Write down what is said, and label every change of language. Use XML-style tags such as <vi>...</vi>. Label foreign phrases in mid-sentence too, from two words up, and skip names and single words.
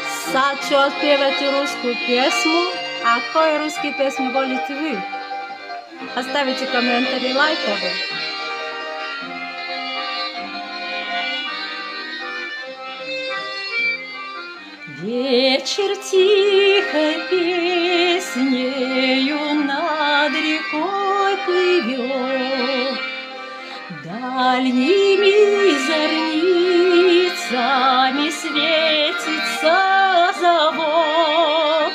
<hr>Sad ću otpjevati rusku pjesmu. A koje ruske pjesme volite vi? Ostavite komentar i lajkove.</hr> <ru>Вечер тихой песнею над рекой плывет, дальними зорницами светится завод.</ru>